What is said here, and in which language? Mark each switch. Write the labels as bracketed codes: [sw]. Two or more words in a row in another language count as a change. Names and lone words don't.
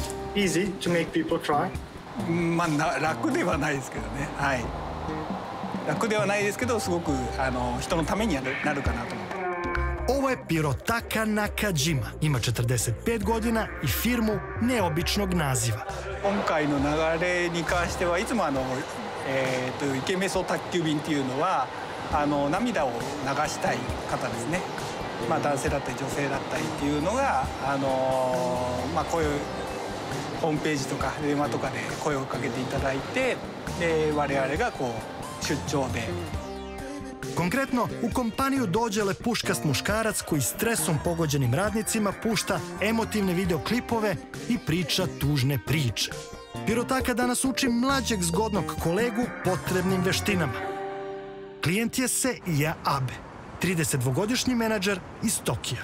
[en] easy to make people cry? [ja] まあ楽ではないですけどね。はい。楽ではないですけど、すごく人のためになるかなと思って。 [sr] Ovo je Pirotaka Nakajima. Ima 45 godina i firmu neobičnog naziva. [ja] 今回の流れに関してはいつもイケメソ宅急便っていうのは涙を流したい方ですね。まあ男性だったり女性だったりっていうのがまあこういうホームページとか電話とかで声をかけていただいて、我々がこう出張で。 [sr] Konkretno, u kompaniju dođe lepuškast muškarac koji stresom pogođenim radnicima pušta emotivne videoklipove i priča tužne priče. Pirotaka danas uči mlađeg zgodnog kolegu potrebnim veštinama. Klijent je Seija Abe, 32-godišnji menadžer iz Tokija.